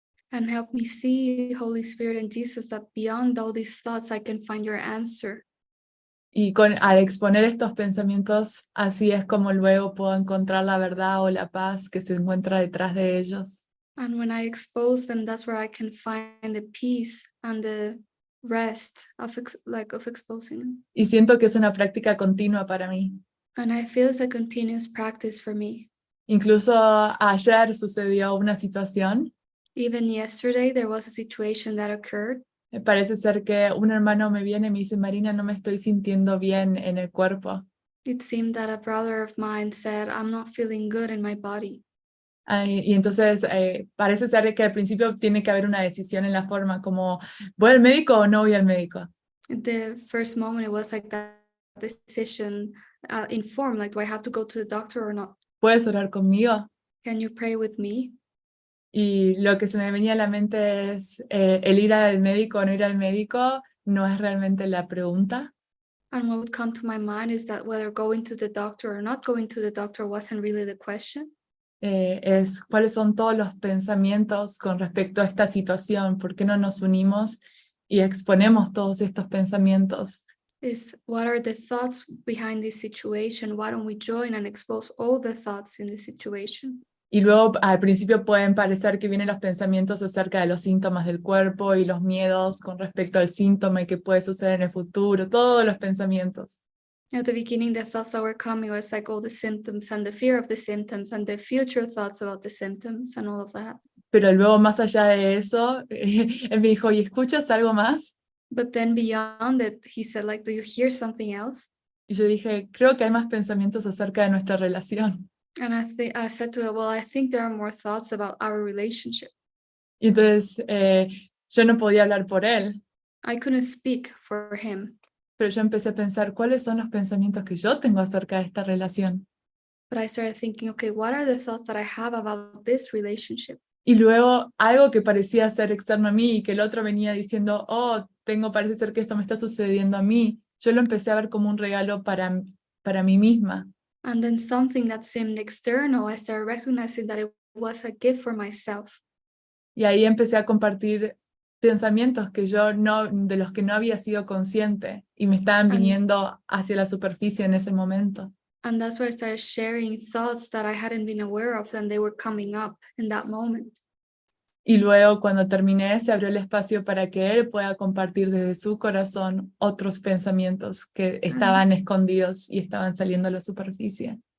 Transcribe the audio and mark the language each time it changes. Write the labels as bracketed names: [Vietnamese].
[English] And help me see, Holy Spirit and Jesus, that beyond all these thoughts, I can find your answer. [Spanish] Y al exponer estos pensamientos, así es como luego puedo encontrar la verdad o la paz que se encuentra detrás de ellos. [English] And when I expose them, that's where I can find the peace and the rest of exposing them. [Spanish] Y siento que es una práctica continua para mí. [English] And I feel it's a continuous practice for me. [Spanish] Incluso ayer sucedió una situación. [English] Even yesterday, there was a situation that occurred. [Spanish] Parece ser que un hermano me viene y me dice, Marina, no me estoy sintiendo bien en el cuerpo. [English] It seemed that a brother of mine said, I'm not feeling good in my body. [Spanish] Y entonces parece ser que al principio tiene que haber una decisión en la forma, como, ¿voy al médico o no voy al médico? [English] At the first moment, it was like that decision informed, like, do I have to go to the doctor or not? [Spanish] ¿Puedes orar conmigo? [English] Can you pray with me? [Spanish] Y lo que se me venía a la mente es, el ir al médico o no ir al médico no es realmente la pregunta. [English] And what would come to my mind is that whether going to the doctor or not going to the doctor wasn't really the question. [Spanish] Es cuáles son todos los pensamientos con respecto a esta situación, por qué no nos unimos y exponemos todos estos pensamientos. [English] Is what are the thoughts behind this situation? Why don't we join and expose all the thoughts in this situation? [Spanish] Y luego al principio pueden parecer que vienen los pensamientos acerca de los síntomas del cuerpo y los miedos con respecto al síntoma y qué puede suceder en el futuro, todos los pensamientos. [English] At the beginning, the thoughts that were coming was like all the symptoms and the fear of the symptoms and the future thoughts about the symptoms and all of that. [Spanish] Pero luego más allá de eso, él me dijo, ¿y escuchas algo más? [English] But then beyond it, he said, like, do you hear something else? [Spanish] Y yo dije, creo que hay más pensamientos acerca de nuestra relación. [English] And I said to her, well, I think there are more thoughts about our relationship. [Spanish] Y entonces yo no podía hablar por él, [English] I couldn't speak for him, [Spanish] pero yo empecé a pensar cuáles son los pensamientos que yo tengo acerca de esta relación. [English] but I started thinking, okay, what are the thoughts that I have about this relationship? [Spanish] Y luego algo que parecía ser externo a mí y que el otro venía diciendo, parece ser que esto me está sucediendo a mí, yo lo empecé a ver como un regalo para mí misma. [English] And then something that seemed external, I started recognizing that it was a gift for myself. [Spanish] Y ahí empecé a compartir pensamientos de los que no había sido consciente y me estaban viniendo hacia la superficie en ese momento. [English] And that's where I started sharing thoughts that I hadn't been aware of, and they were coming up in that moment. [Spanish] Y luego cuando terminé se abrió el espacio para que él pueda compartir desde su corazón otros pensamientos que estaban escondidos y estaban saliendo a la superficie.